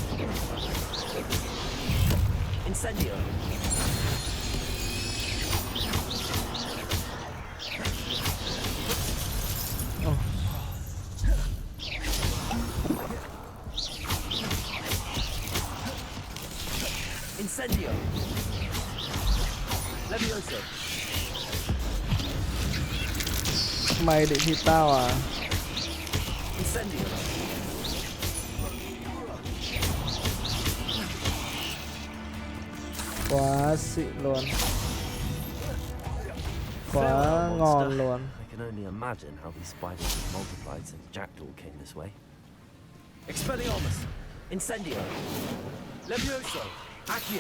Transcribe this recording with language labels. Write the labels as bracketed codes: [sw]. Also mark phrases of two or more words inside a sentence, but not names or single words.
[en] Incendio. Incendio. Levioso. [vi] Mày định thịt tao à? [en] Incendio. [vi] Quá xịn luôn. Quá ngon luôn. [en] I can only imagine how these spiders have multiplied since Jackdaw came this way. Expelliarmus. Incendio. Levioso. Accio.